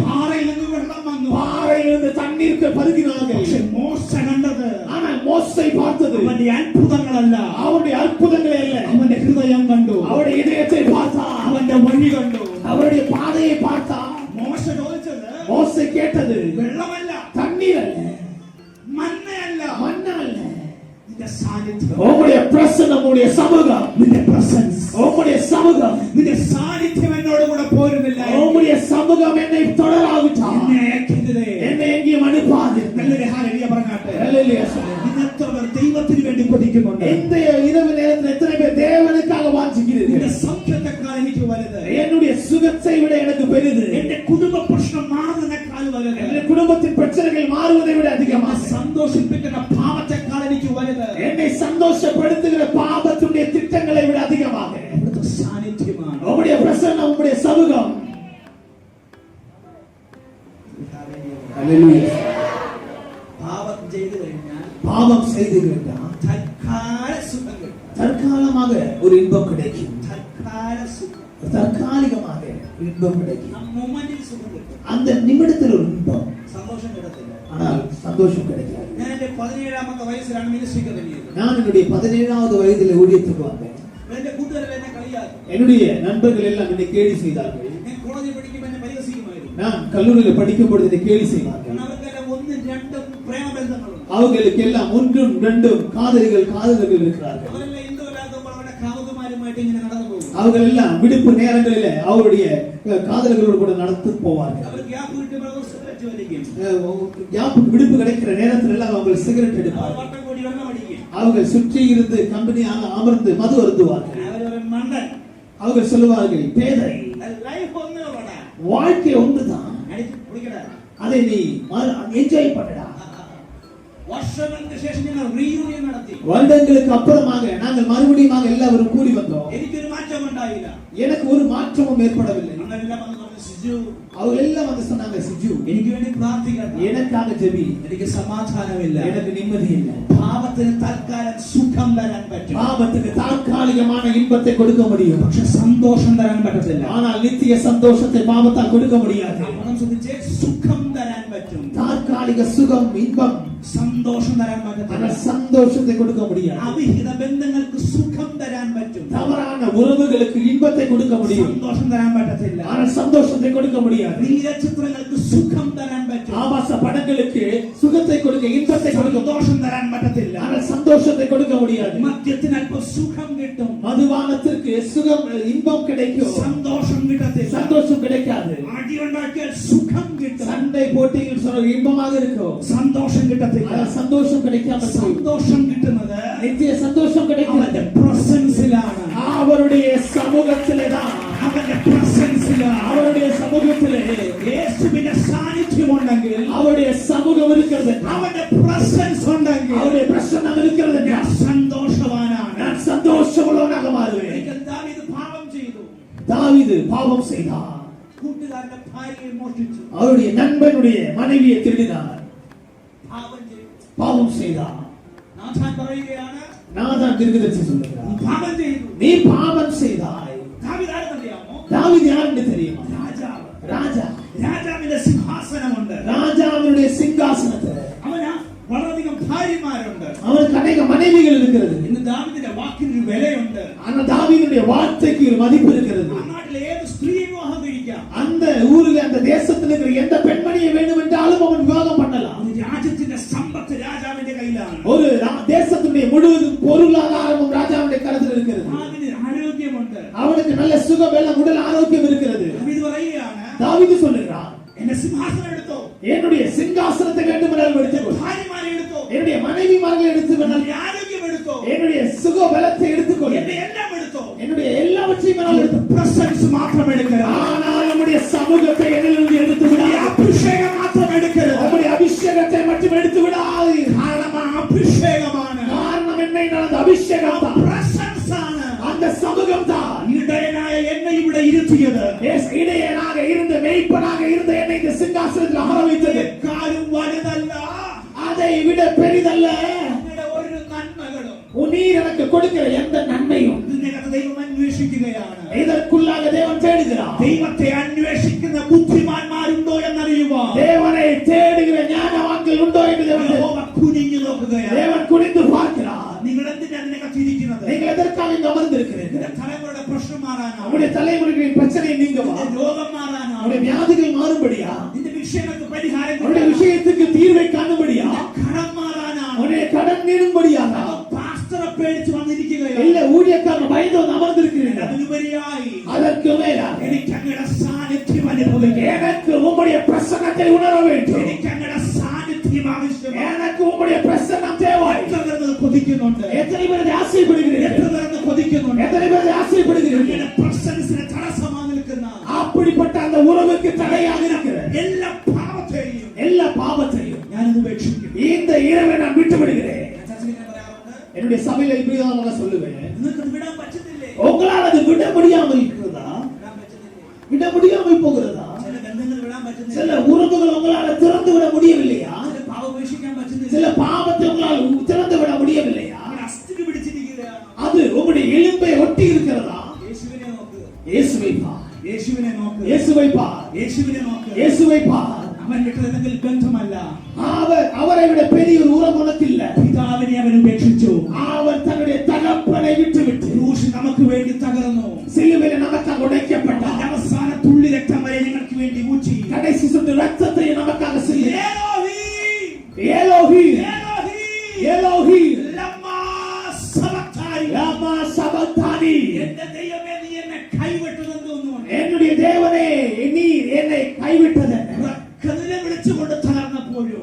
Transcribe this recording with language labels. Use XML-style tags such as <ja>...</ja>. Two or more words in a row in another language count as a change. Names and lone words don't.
<ml>പാറയിൽ നിന്ന് വെള്ളം വന്നു.</ml> <ta>பாறையிலிருந்து தண்ணீருக்கு பருகினார்கள்.</ta> <ml>പക്ഷെ മോശ കണ്ടത്</ml> <ta>ஆனால் மோசை பார்த்தது</ta> <ml>അവന്റെ അത്ഭുതങ്ങളല്ല,</ml> <ta>அவருடைய அற்புதங்களை அல்ல,</ta> <ml>അവന്റെ ഹൃദയം കണ്ടു,</ml> <ta>அவருடைய இதயத்தை பார்த்தார்,</ta> <ml>അവന്റെ വഴി കണ്ടു.</ml> <ta>அவருடைய பாதையை பார்த்தார்.</ta> <ml>മോശ ചോദിച്ചത്</ml> <ta>மோசை கேட்டது</ta> <ml>വെള്ളമല്ല,</ml> <ta>தண்ணீர் அல்ல,</ta> <ml>മന്നയല്ല,</ml> <ta>மண்ணா அல்ல,</ta> <ml>നിന്റെ സാന്നിധ്യം,</ml> <ta>உங்களுடைய பிரசன்னம், உங்களுடைய சமூகம்,</ta> <ml>നിന്റെ പ്രസൻസ്,</ml> <ta>உங்களுடைய சமூகம்,</ta> <ml>നിന്റെ സാന്നിധ്യം എന്നോട് കൂടെ പോരുന്നില്ല.</ml> <ta>உங்களுடைய சமூகம் என்னை தொடராவிட்டால்</ta> <ml>എന്നെ അയക്കരുതേ.</ml> <ta>என்னை எங்கேயும் அனுப்பாது.</ta> <ml>നല്ലൊരു ഹല്ലേലൂയ പറഞ്ഞാട്ടെ.</ml> <ta>ஹல்லேலூயா சொல்லுங்க.</ta> <ml>ഇന്ന് എത്ര പേർ ദൈവത്തിന് വേണ്ടി കൊതിക്കുന്നുണ്ട്?</ml> <ta>இந்த இரவு நேரத்தில் எத்தனை பேர் தேவனுக்காக வாஞ்சிக்கிறீர்கள்?</ta> <ml>നിന്റെ സൗഖ്യത്തെക്കാൾ എനിക്ക് വലുത്,</ml> <ta>என்னுடைய சுகத்தை விட எனக்கு பெரிது,</ta> <ml>എന്റെ കുടുംബ പ്രശ്നം മാറുന്നതിനേക്കാൾ വലുത്,</ml> <ta>என்னுடைய குடும்பத்தின் பிரச்சனைகள் மாறுவதை விட அதிகமாக,</ta> <ml>എന്നെ സന്തോഷിപ്പിക്കുന്ന പാപത്തെക്കാൾ എനിക്ക് വലുത്,</ml> <ta>என்னை சந்தோஷப்படுத்துகிற பாபத்துடைய திட்டங்களை விட அதிகமாக</ta> <ml>അവിടുത്തെ സാന്നിധ്യമാണ്.</ml> <ta>உங்களுடைய பிரசன்னம், உங்களுடைய சமூகம். ஹல்லேலூயா.</ta> <ml>പാപം ചെയ്തു കഴിഞ്ഞാൽ</ml> <ta>பாவம் செய்து விட்டால்</ta> <ml>തൽക്കാല സുഖം കിട്ടും.</ml> <ta>தற்காலமாக ஒரு இன்பம் கிடைக்கும்,</ta> <ml>തൽക്കാല സുഖം,</ml> <ta>தற்காலிகமாக இன்பம் கிடைக்கும்,</ta> <ml>ആ മൊമെന്റിൽ സുഖം കിട്ടും,</ml> <ta>அந்த நிமிடத்தில் ஒரு இன்பம்,</ta> <ml>സന്തോഷം കിട്ടത്തില്ല.</ml> <ta>ஆனால் சந்தோஷம் கிடைக்காது.</ta> <ml>ഞാൻ എന്റെ 17ാമത്തെ വയസ്സിലാണ് മിനിസ്ട്രിക്ക് തുടങ്ങിയത്.</ml> <ta>நான் என்னுடைய 17வது வயதில் ஊழியத்துக்கு வந்தேன்.</ta> <ml>എന്റെ കൂട്ടുകാരെല്ലാം എന്നെ കളിയാക്കും.</ml> <ta>என்னுடைய நண்பர்கள் எல்லாம் என்னை கேலி செய்தார்கள்.</ta> <ml>ഞാൻ കോളേജിൽ പഠിക്കുമ്പോൾ എന്നെ പരിഹസിക്കുമായിരുന്നു.</ml> <ta>நான் கல்லூரியில் படிக்கும் பொழுது என்னை கேலி செய்தார்கள்.</ta> <ml>കാരണം അവർക്കെല്ലാം 1, 2 പ്രേമബന്ധങ്ങളുണ്ട്.</ml> <ta>அவர்களுக்கு எல்லாம் 1, 2 காதலர்கள் இருக்கிறார்கள்.</ta> <ml>അവരെല്ലാം ഇന്തോലാകുമ്പോൾ അവരുടെ കാമുകന്മാരുമായിട്ട് ഇങ്ങനെ നടന്നു പോകും.</ml> <ta>அவர்கள் எல்லாம் விடுப்பு நேரங்களில் அவருடைய காதலர்களோடு கூட நடந்து போவார்கள்.</ta> <ml>അവർ ഗ്യാപ്പ് കിട്ടുമ്പോൾ സിഗരറ്റ് വലിക്കും.</ml> <ta>விடுப்பு கிடைக்கிற நேரத்தில் எல்லாம் அவங்க சிகரெட்</ta> <ml>അവർ</ml> <ta>எடுப்பார்கள்.</ta> <ml>വട്ടം കൂടി വെള്ളം അടിക്കും.</ml> <ta>அவர்கள் சுற்றி இருந்து கம்பெனியாக அமர்ந்து மது அருந்துவார்கள்.</ta> <ml>അവരൊരു മണ്ടൻ.</ml> <ta>அவர்கள் சொல்லுவார்கள், பேதை,</ta> <ml>ലൈഫ് ഒന്നേ ഉള്ളടാ,</ml> <ta>வாழ்க்கை ஒன்றுதான்,</ta> <ml>അടിച്ച് കുടിക്കടാ.</ml> <ta>அதை நீ என்ஜாய் பண்ணடா.</ta> <ml>വർഷങ്ങൾക്ക് ശേഷം ഞങ്ങൾ റീയൂണിയൻ നടത്തി.</ml> <ta>வருடங்களுக்கு அப்புறமாக நாங்கள் மறுபடியும் எல்லாரும் கூடி வந்தோம்.</ta> <ml>എനിക്കൊരു മാറ്റം ഉണ്ടായില്ല.</ml> <ta>எனக்கு ஒரு மாற்றமும் ஏற்படவில்லை.</ta> <ml>ഞങ്ങളെല്ലാം വന്ന് പറഞ്ഞു, സിജു</ml> <ta>அவங்க எல்லாம் வந்து சொன்னாங்க, சிஜு</ta> <ml>എനിക്ക് വേണ്ടി പ്രാർത്ഥിക്കണം,</ml> <ta>எனக்காக ஜெபி,</ta> <ml>എനിക്ക് സമാധാനമില്ല,</ml> <ta>எனக்கு நிம்மதி இல்லை.</ta> <ml>പാപത്തിന് തൽക്കാലം സുഖം തരാൻ പറ്റും,</ml> <ta>பாவத்துக்கு தற்காலிகமான இன்பத்தை கொடுக்க முடியும்,</ta> <ml>പക്ഷെ സന്തോഷം തരാൻ പറ്റത്തില്ല.</ml> <ta>ஆனால் நித்திய சந்தோஷத்தை பாவத்தால் கொடுக்க முடியாது.</ta> <ml>പണം ശ്രദ്ധിച്ച് സുഖം തരാൻ പറ്റും.</ml> <ta>தற்காலிக தற்காலிக சுகம் இன்பம்</ta> <ml>സന്തോഷം തരാൻ</ml> <ta>ஆனா</ta> <ml>പറ്റത്തില്ല.</ml> <ta>சந்தோஷத்தை கொடுக்க முடியாது.</ta> <ml>അവിഹിത ബന്ധങ്ങൾക്ക് സുഖം തരാൻ പറ്റും.</ml> <ta>தவறான உறவுகளுக்கு இன்பத்தை கொடுக்க முடியும்.</ta> <ml>സന്തോഷം തരാൻ പറ്റത്തില്ല.</ml> <ta>ஆனா சந்தோஷத்தை கொடுக்க முடியாது.</ta> <ml>നീലചിത്രങ്ങൾക്ക് സുഖം തരാൻ പറ്റും.</ml> <ta>ஆபாச படங்களுக்கு சுகத்தை கொடுக்க இன்பத்தை கொடுக்க</ta> <ml>സന്തോഷം തരാൻ പറ്റത്തില്ല.</ml> <ta>ஆனா சந்தோஷத்தை கொடுக்க முடியாது.</ta> <ml>മദ്യത്തിന് അല്പം സുഖം കിട്ടും.</ml> <ta>மதுபானத்திற்கு சுகம் இன்பம் கிடைக்கும்.</ta> <ml>സന്തോഷം കിട്ടത്തില്ല.</ml> <ta>சந்தோஷம் கிடைக்காது.</ta> <ml>അടി ഉണ്ടാക്കിയാൽ സുഖം കിട്ടും.</ml> <ta>சண்டை போட்டிகள் சொல்ற இன்பமாக இருக்கும்.</ta> <ml>സന്തോഷം കിട്ടത്തില്ല.</ml> <ta>ஆனா சந்தோஷம் கிடைக்காம போகும்.</ta> <ml>സന്തോഷം കിട്ടുന്നത്</ml> <ta>நித்திய சந்தோஷம் கிடைக்கிறது</ta> <ml>അവന്റെ പ്രസൻസിലാണ്.</ml> <ta>அவருடைய சமூகத்திலே தான்.</ta> <ml>അവന്റെ പ്രസൻസിലാണ്.</ml> <ta>அவருடைய சமூகத்திலே</ta> <ml>യേശുവിന്റെ സാന്നിധ്യം ഉണ്ടെങ്കിൽ,</ml> <ta>அவருடைய சமூகம் இருக்கிறது,</ta> <ml>അവന്റെ പ്രസൻസ് ഉണ്ടെങ്കിൽ,</ml> <ta>அவருடைய பிரசன்னம் இருக்கிறது,</ta> <ml>ഞാൻ സന്തോഷവാനാണ്.</ml> <ta>நான் சந்தோஷமுள்ளவனாக மாறுவேன்.</ta> <ml>ഒരിക്കൽ ദാവീദ് പാപം ചെയ്തു.</ml> <ta>தாவீது பாவம் செய்தார்.</ta> <ml>കൂട്ടുകാരന്റെ ഭാര്യയെ മോഷ്ടിച്ചു.</ml> <ta>அவருடைய நண்பனுடைய மனைவியை திருடினார்.</ta> <ml>പാപം ചെയ്തു.</ml> <ta>பாவம் செய்தார்.</ta> <ml>നാഥാൻ പറയുകയാണ്,</ml> <ta>நான் தான் தீர்க்கதரிசி</ta> <ml>നീ</ml> <ta>சொல்லுகிறார்,</ta> <ml>പാപം ചെയ്തു.</ml> <ta>நீ பாவம் செய்தாய்.</ta> <ml>ദാവീദ് ആരെന്നറിയാമോ?</ml> <ta>தாவீது யாருன்னு தெரியுமா?</ta> <ml>രാജാവ്.</ml> <ta>ராஜா.</ta> <ml>രാജാവിന്റെ സിംഹാസനമുണ്ട്.</ml> <ta>ராஜாவினுடைய சிங்காசனத்தை,</ta> <ml>അവന് വളരെയധികം ഭാര്യമാരുണ്ട്.</ml> <ta>அவனுக்கு அநேக மனைவிகள் இருக்கிறது.</ta> <ml>ഇന്ന് ദാവീദിന്റെ വാക്കിനൊരു വിലയുണ്ട്.</ml> <ta>ஆனா தாவீதுடைய வார்த்தைக்கு ஒரு மதிப்பு இருக்கிறது.</ta> <ml>ആ നാട്ടിലെ ഏത് സ്ത്രീയെ വിവാഹം കഴിക്കാം.</ml> <ta>அந்த ஊரில் அந்த தேசத்தில் இருக்கிற எந்த பெண்மணியை வேண்டும் என்றாலும் அவன் விவாகம் பண்ணலாம்.</ta> <ml>ഒരു രാജ്യത്തിന്റെ സമ്പത്ത് രാജാവിന്റെ കയ്യിലാണ്.</ml> <ta>ஒரு தேசத்துடைய முழுவதும் பொருளாதாரமும் ராஜாவுடைய கரத்தில் இருக்கிறது.</ta> <ml>അതിന് ആരോഗ്യമുണ്ട്.</ml> <ta>அவனுக்கு நல்ல சுகம் எல்லாம் உடல் ஆரோக்கியம் இருக்கிறது.</ta> <ml>ദാവീദ് പറയുകയാണ്,</ml> <ta>தாவீது சொல்லுகிறான்,</ta> <ml>എന്റെ സിംഹാസനം എടുത്തോ,</ml> <ta>என்னுடைய சிங்காசனத்தை வேண்டுமென்றால் எடுத்துக்கோ,</ta> <ml>ഭാര്യമാരെ എടുത്തോ,</ml> <ta>என்னுடைய மனைவிமார்களை எடுத்துக்கொண்டால்,</ta> <ml>എന്റെ ആരോഗ്യം എടുത്തോ,</ml> <ta>என்னுடைய சுக பலத்தை எடுத்துக்கொள்,</ta> <ml>എന്റെ എല്ലാം എടുത്തോ.</ml> <ta>என்னுடைய எல்லாவற்றையும் வேணால் எடுத்து,</ta> <ml>പ്രസൻസ് മാത്രം എടുക്കരുത്.</ml> <ta>ஆனால் நம்முடைய சமூகத்தை என்னிலிருந்து எடுத்து விடாது.</ta> <ml>അഭിഷേകം മാത്രം എടുക്കരുത്.</ml> <ta>நம்முடைய அபிஷேகத்தை மட்டும் எடுத்து விடாது.</ta> <ml>കാരണം ആ അഭിഷേകമാണ്.</ml> <ta>காரணம் என்ன என்றால் அந்த அபிஷேகம் தான்,</ta> <ml>പ്രസൻസ് ആണ്.</ml> <ta>அந்த சமூகம் தான்.</ta> <ml>ഇടയനായ എന്നെ ഇവിടെ ഇരുത്തിയത്,</ml> <ta>இடையனாக இருந்த மெய்ப்பனாக இருந்த என்னை இந்த சிங்காசனத்தில் அமர வைத்தது</ta> <ml>കാര്യം വലുതല്ല,</ml> <ta>அதை விட பெரிதல்ல.</ta> <ml>നിങ്ങളുടെ ഒരു നന്മകളും</ml> <ta>நீர் எனக்கு கொடுக்கிற எந்த நன்மையும்</ta> <ml>ഇതിനകത്ത് ദൈവം അന്വേഷിക്കുകയാണ്.</ml> <ta>இதற்குள்ளாக தேவன் தேடுகிறார்.</ta> <ml>ദൈവത്തെ അന്വേഷിക്കുന്ന ബുദ്ധിമാന്മാരുണ്ടോ എന്നറിയുവാൻ</ml> <ta>தேவனை தேடுகிற ஞானவான்கள் உண்டோ என்று தேவன்</ta> <ml>യഹോവ കുനിഞ്ഞു നോക്കുകയാണ്.</ml> <ta>தேவன் குனிந்து பார்க்கிறார்.</ta> <ml>നിങ്ങൾ എന്തിനാ അതിനകത്ത് ഇരിക്കുന്നത്?</ml> <ta>நீங்கள் எதற்காக இங்கு அமர்ந்திருக்கிறீர்கள்?</ta> <ml>നിന്റെ തലമുറയുടെ പ്രശ്നം മാറാനോ?</ml> <ta>நம்முடைய தலைமுறைகளின் பிரச்சனை நீங்கவா?</ta> <ml>നിന്റെ രോഗം മാറാനോ?</ml> <ta>நம்முடைய வியாதிகள் மாறும்படியா?</ta> <ml>നിന്റെ വിഷയങ്ങൾക്ക് പരിഹാരം</ml> <ta>நம்முடைய</ta> <ml>കിട്ടാനോ?</ml> <ta>விஷயத்துக்கு தீர்வை காணும்படியா?</ta> <ml>നിന്റെ കടം മാറാനോ?</ml> <ta>நம்முடைய கடன் நீடும்படியா?</ta> <ml>അതോ പാസ്റ്ററെ പേടിച്ച് വന്നിരിക്കുകയോ?</ml> <ta>இல்ல ஊழியக்காரன் பயந்து வந்து அமர்ந்திருக்கிறீர்கள்?</ta> <ml>അതിനുപരിയായി</ml> <ta>அதற்கு மேலாக</ta> <ml>എനിക്ക് അങ്ങയുടെ സാന്നിധ്യം അനുഭവിക്കണം.</ml> <ta>எனக்கு உம்முடைய பிரசன்னத்தை உணர வேண்டும்.</ta> <ml>എനിക്ക് അങ്ങയുടെ സാന്നിധ്യം ആവശ്യമാണ്.</ml> <ta>எனக்கு உம்முடைய பிரசன்னம் தேவை.</ta> <ml>എത്ര പേർ കൊതിക്കുന്നുണ്ട്?</ml> <ta>எத்தனை பேர் ஆசைப்படுகிறீர்கள்?</ta> <ml>എത്ര പേർ കൊതിക്കുന്നുണ്ട്?</ml> <ta>எத்தனை பேர் ஆசைப்படுகிறீர்கள்?</ta> <ml>അങ്ങയുടെ പ്രസൻസിന് തടസ്സമായി നിൽക്കുന്ന</ml> <ta>அப்படிப்பட்ட அந்த உறவுக்கு தடையாக இருக்கிற</ta> <ml>എല്ലാ പാപത്തെയും</ml> <ta>எல்லா பாவத்தையும்</ta> <ml>ഞാനിന്ന് ഉപേക്ഷിക്കും.</ml> <ta>இந்த இரவை நான் விட்டு விடுகிறேன்.</ta> <ml>ഞാൻ ചർച്ചയിൽ ഇങ്ങനെ പറയാറുണ്ട്,</ml> <ta>என்னுடைய சபையில இப்படிதான் நான் சொல்லுவேன்,</ta> <ml>നിങ്ങൾക്കത് വിടാൻ പറ്റുന്നില്ലേ?</ml> <ta>உங்களால் அது விட முடியாமல் இருக்கிறதா?</ta> <ml>വിടാൻ പറ്റുന്നില്ലേ?</ml> <ta>விட முடியாமல் போகிறதா?</ta> <ml>ചില ബന്ധങ്ങൾ വിടാൻ പറ്റുന്നില്ല.</ml> <ta>சில உறவுகள் உங்களால் திறந்து விட முடியவில்லையா?</ta> <ml>ചില പാപം ഉപേക്ഷിക്കാൻ പറ്റുന്നില്ല.</ml> <ta>சில பாவத்தை உங்களால் திறந்து விட முடியவில்லையா?</ta> <ml>അങ്ങനെ അസ്ഥിക്ക് പിടിച്ചിരിക്കുകയാണ്.</ml> <ta>அது உங்களுடைய எலும்பை ஒட்டி இருக்கிறதா?</ta> <ml>യേശുവിനെ നോക്ക്,</ml> <ta>இயேசுவை பார்,</ta> <ml>യേശുവിനെ നോക്ക്,</ml> <ta>இயேசுவை பார்,</ta> <ml>യേശുവിനെ നോക്ക്.</ml> <ta>இயேசுவை பார்.</ta> <ml>അവൻ വിട്ടതെങ്കിൽ ബന്ധമല്ല,</ml> <ta>அவரை விட பெரிய ஒரு உறவு உனக்கு இல்ல.</ta> <ml>പിതാവിനെ അവൻ ഉപേക്ഷിച്ചു.</ml> <ta>அவர் தன்னுடைய தகப்பனை விட்டு விட்டு</ta> <ml>ക്രൂശ് നമുക്ക് വേണ്ടി തകർന്നു.</ml> <ta>சிலுவையில் நமக்காக உடைக்கப்பட்டார்.</ta> <ml>അതിന്റെ അവസാന തുള്ളി രക്തം വരെ ഞങ്ങൾക്ക് വേണ്ടി ഊറ്റി.</ml> <ta>கடைசி சொட்டு ரத்தத்தை நமக்காக சிந்தி.</ta> <ml>ഏലോഹി,</ml> <ta>ஏலோஹி,</ta> <ml>ഏലോഹി,</ml> <ta>ஏலோஹி,</ta> <arc>למה שבקתני. למה שבקתני.</arc> <ml>എന്റെ ദൈവമേ, നീ എന്നെ കൈവിട്ടതെന്ന് തോന്നുന്നു.</ml> <ta>என்னுடைய தேவனே, நீர் என்னை கைவிட்டது.</ta> <ml>കതിരെ വിളിച്ചുകൊണ്ട് തകർന്നപ്പോഴും</ml>